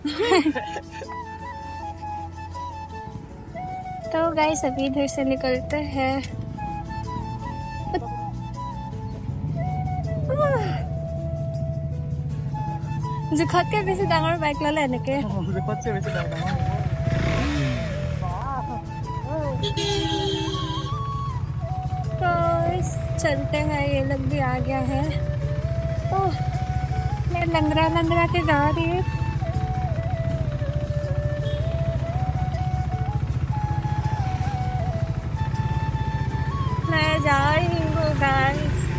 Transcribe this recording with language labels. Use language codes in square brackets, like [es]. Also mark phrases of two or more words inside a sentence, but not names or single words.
[hi] तो गाइस अभी इधर से निकलते हैं। [as] জোখতকৈ বেছি ডাঙৰ বাইক ল'লে এনেকৈ। [hi] तो चलते हैं, ये लोग भी आ गया है। ओह, मैं लंगड़ा लंगड़ा के जा रही हूँ। मैं जा रही हूँ गाइस।